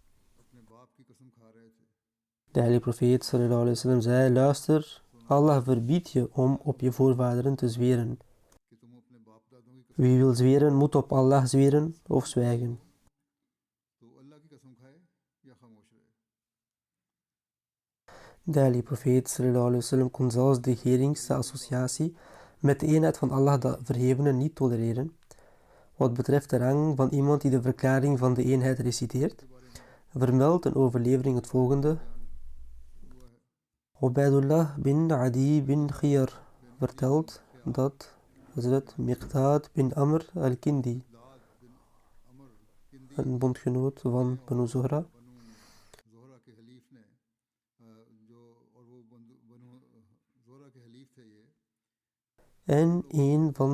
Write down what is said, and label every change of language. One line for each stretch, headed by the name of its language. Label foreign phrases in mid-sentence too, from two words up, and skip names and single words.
Dutch: De heilige profeet
Arabic: صلى الله عليه وسلم
Dutch: zei: luister, Allah verbiedt je om op je voorvaderen te zweren. Wie wil zweren moet op Allah zweren of zwijgen. De heilige profeet
Arabic: صلى الله عليه وسلم
Dutch: kon zelfs de geringste associatie met de eenheid van Allah de verhevene niet tolereren. Wat betreft de rang van iemand die de verklaring van de eenheid reciteert, vermeldt een overlevering het volgende. Ubaydullah bin Adi bin Khiyar vertelt dat Hazrat Miqdad bin Amr al-Kindi, een bondgenoot van Banu Zuhra, en een van